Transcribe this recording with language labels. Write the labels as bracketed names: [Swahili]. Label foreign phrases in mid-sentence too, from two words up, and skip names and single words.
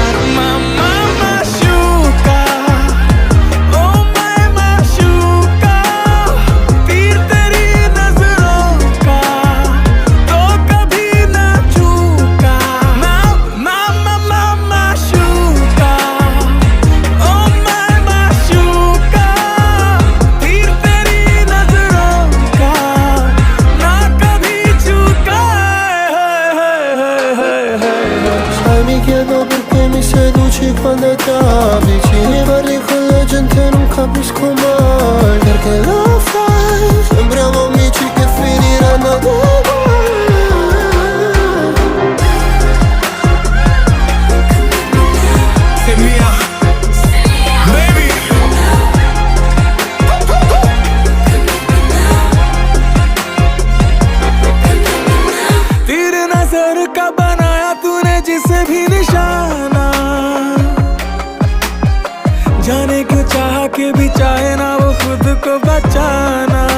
[Hindi] मामा माशूका, ओ मैं माशूका, तीर तेरी नजरों का तो कभी ना चूका। मामा माशूका, ओ मैं माशूका, तीर तेरी नजरों का ना कभी चूका। [Italian] Sai mi chiedo perché mi seduci quando è tardi. Ci parli con la gente non capisco mai perché lo fai. Sembriamo amici che finiranno uguali. Say mia, baby. [Hindi] तीर नजर का बनाया तूने जिसे भी निशाना, जाने क्यों चाह के भी चाहे ना वो खुद को बचाना।